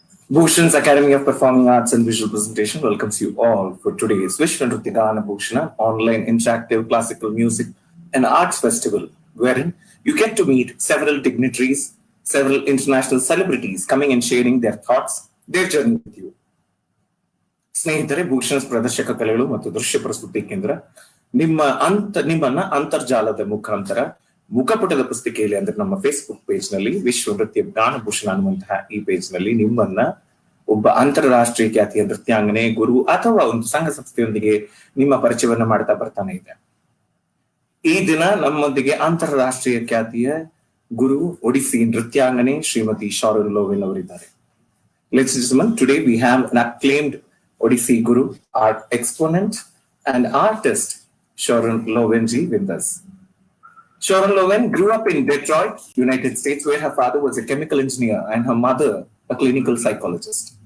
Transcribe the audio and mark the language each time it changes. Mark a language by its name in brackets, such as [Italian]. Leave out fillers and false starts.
[English] Bhushans Academy of Performing Arts and Visual Presentation welcomes you all for today's Vishwa Nruthya Bhushana online interactive classical music and arts festival, wherein you get to meet several dignitaries, several international celebrities coming and sharing their thoughts, their journey with you. [Kannada] ಸ್ನೇಹಿತರೆ, ಭೂಷಣ್ಸ್ ಪ್ರದರ್ಶಕ ಕಲೆಗಳು ಮತ್ತು ದೃಶ್ಯ ಪ್ರಸ್ತುತಿ ಕೇಂದ್ರ ನಿಮ್ಮನ್ನ ಅಂತರ್ಜಾಲದ ಮುಖಾಂತರ ಮುಖಪುಟದ ಪುಸ್ತಿಕೆಯಲ್ಲಿ ಅಂದ್ರೆ ನಮ್ಮ ಫೇಸ್ಬುಕ್ ಪೇಜ್ ನಲ್ಲಿ ವಿಶ್ವ ನೃತ್ಯ ಗಾನ ಭೂಷಣ ಅನ್ನುವಂತಹ ಈ ಪೇಜ್ ನಲ್ಲಿ ನಿಮ್ಮನ್ನ ಒಬ್ಬ ಅಂತಾರಾಷ್ಟ್ರೀಯ ಖ್ಯಾತಿಯ ನೃತ್ಯಾಂಗನೆ, ಗುರು ಅಥವಾ ಒಂದು ಸಂಘ ಸಂಸ್ಥೆಯೊಂದಿಗೆ ನಿಮ್ಮ ಪರಿಚಯವನ್ನ ಮಾಡ್ತಾ ಬರ್ತಾನೆ ಇದೆ. ಈ ದಿನ ನಮ್ಮೊಂದಿಗೆ ಅಂತಾರಾಷ್ಟ್ರೀಯ ಖ್ಯಾತಿಯ ಗುರು, ಒಡಿಸ್ಸಿ ನೃತ್ಯಾಂಗನೆ ಶ್ರೀಮತಿ ಶಾರನ್ ಲೋವೆನ್ ಅವರಿದ್ದಾರೆ. [English] Ladies and gentlemen, today we have an acclaimed Odissi Guru, art exponent and artist Sharon Lowen ji with us. Sharon Lowen grew up in Detroit, United States, where her father was a chemical engineer and her mother a clinical psychologist.